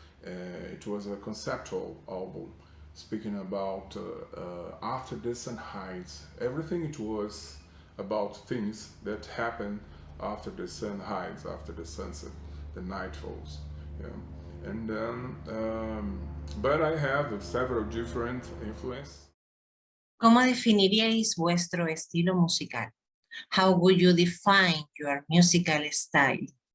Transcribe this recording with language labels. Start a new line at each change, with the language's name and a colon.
English: It was a conceptual album, speaking about after the sun hides. Everything it was about things that happen after the sun hides, after the sunset, the night falls. Yeah. And then, but I have several different influences.
Spanish: ¿Cómo definiríais vuestro estilo musical?
English: How would you define your musical style?